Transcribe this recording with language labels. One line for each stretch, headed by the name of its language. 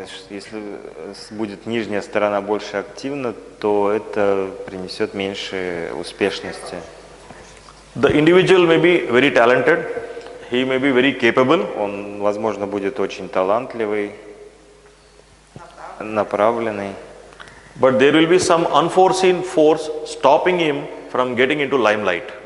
Russian: Если будет нижняя сторона больше активна, то это принесет меньше успешности.
English: The individual may be very talented, he may be very capable,
Russian: Он, возможно, будет очень талантливый, направленный,
English: but there will be some unforeseen force stopping him from getting into limelight.